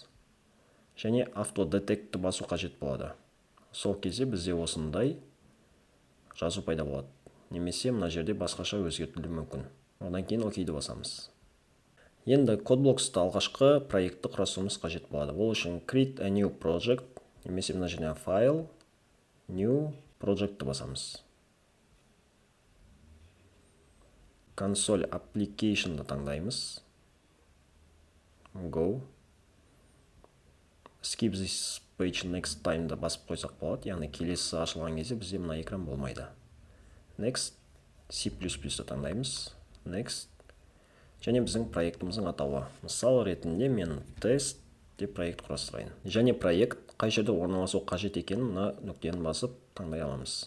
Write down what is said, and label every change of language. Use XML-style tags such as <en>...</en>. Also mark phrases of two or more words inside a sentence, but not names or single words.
<kk>Және Auto-Detect'ті басу қажет болады. Сол кезде бізде осындай жазу пайда болады. Немесе мына жерде басқаша өзгертілуі мүмкін. Одан кейін окейді басамыз. Енді CodeBlocks'та алғашқы проектті құрастыруымыз қажет болады. Ол үшін</kk> <en>Create a new project,</en> <kk>немесе мына жерден File, New Project'ті басамыз. Console Application'ды таңдаймыз.</kk> <en>Go. Skip this page next time'ды</en> <kk>басып қойсақ болады. Яғни келесі ашылған кезде бізде мына экран болмайды. Next. C++ді таңдаймыз. Next. Және біздің проектіміздің атауы. Мысал ретінде мен тест деп проект құрастырайын. Және проект қай жерде орналасу қажет екенін мына нүктені басып таңдай аламыз.</kk>